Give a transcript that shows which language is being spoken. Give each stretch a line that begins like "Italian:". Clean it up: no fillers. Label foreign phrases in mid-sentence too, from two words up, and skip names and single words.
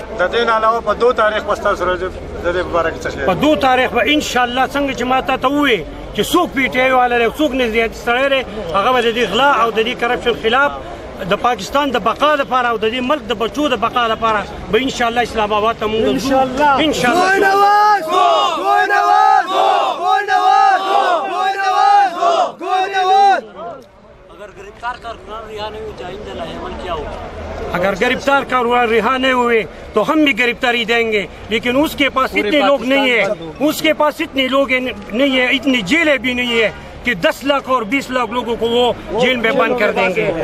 Pashto: د دې نه علاوه په 2 تاریخ به ستاسو د دې په باره کې څه شی په 2 تاریخ به انشاءالله څنګه چې ما ته ووایي چې څوک پی ټي آی والا دی څوک نظریاتي سړی دی هغه به د دې غلا او د دې کرپشن خلاف د پاکستان د بقا لپاره او د دې ملک د بچو د بقا لپاره به انشاءالله اسلام آباد ته موږ انشاءالله
Urdu: اگر گرفتار کارکنان رہا نہیں ہوئے تو ہم بھی گرفتاری دیں گے، لیکن اس کے پاس اتنے لوگ نہیں ہے، اس کے پاس اتنے لوگ نہیں ہے، اتنی جیلیں بھی نہیں ہے کہ 10 لاکھ اور 20 لاکھ لوگوں کو وہ جیل میں بند کر دیں گے.